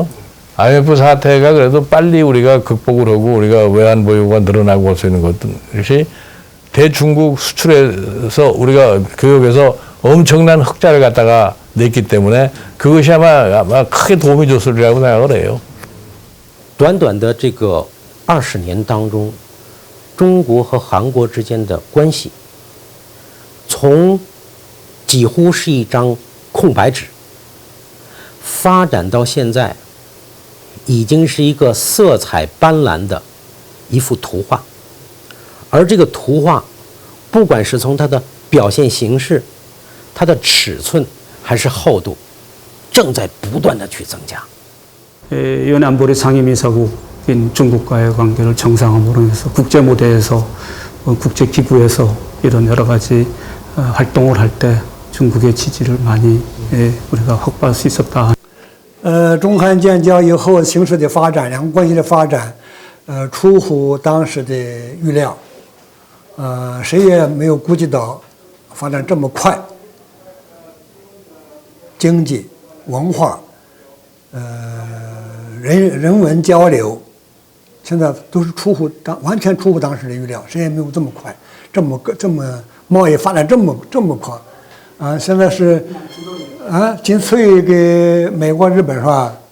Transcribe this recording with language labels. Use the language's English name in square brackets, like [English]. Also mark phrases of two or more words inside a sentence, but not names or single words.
[Korean] IMF 사태가 그래도 빨리 우리가 극복을 하고 우리가 외환 보유가 늘어나고 할 수 있는 것이 대중국 수출에서 우리가 교역에서 엄청난 흑자를 갖다가 냈기 때문에 그것이 아마 크게 도움이 줬으리라고 생각을 해요. [Chinese] 短短的这个20年当中，中国和韩国之间的关系，从几乎是一张空白纸，发展到现在，已经是一个色彩斑斓的一幅图画。而这个图画，不管是从它的表现形式、它的尺寸还是厚度，正在不断的去增加。 [Korean] 연안보리 상임이사국인 중국과의 관계를 정상화로 해서 국제 무대에서 국제 기구에서 이런 여러 가지 활동을 할 때 중국의 지지를 많이 우리가 확보할 수 있었다. [Chinese] 中韩建交以后形势的发展，两国关系的发展，出乎当时的预料，谁也没有估计到发展这么快，经济、文化，人文交流，现在都是完全出乎当时的预料，谁也没有这么快，这么贸易发展这么快，现在是仅次于给美国、日本是吧？